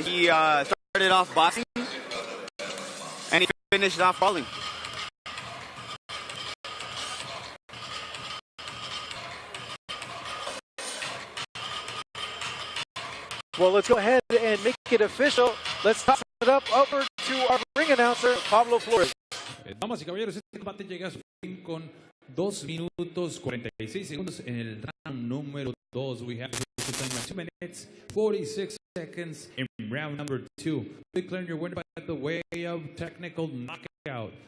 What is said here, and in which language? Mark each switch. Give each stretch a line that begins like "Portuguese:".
English: He started off boxing, and he finished off brawling. Well, let's go ahead and make it official. Let's toss it up over to our ring announcer, Pablo Flores.
Spanish: Damas y caballeros, este combate llega a su fin con 2 minutos 46 segundos en el round número 2.
English: We have 2 minutes 46 seconds in round number 2. Declaring your winner by the way of technical knockout.